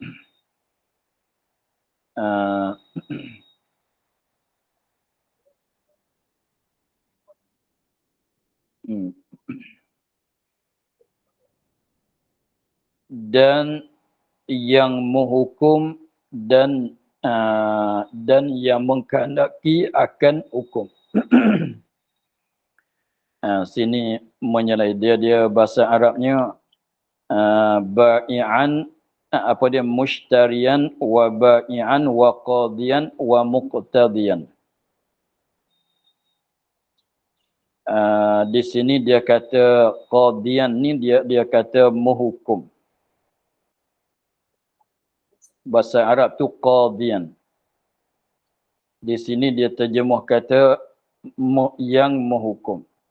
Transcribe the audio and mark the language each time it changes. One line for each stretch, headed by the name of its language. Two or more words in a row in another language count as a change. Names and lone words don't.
Malay: Dan yang menghukum dan yang mengkehendaki akan hukum. Sini menyelai dia bahasa Arabnya ba'i'an, apa dia,
Arabic: مشتريا وبائعا وقاضيا ومقتضيا.
Malay: Di sini dia kata qadiyan ni dia kata menghukum. Bahasa Arab tu qadiyan. Di sini dia terjemah kata yang menghukum.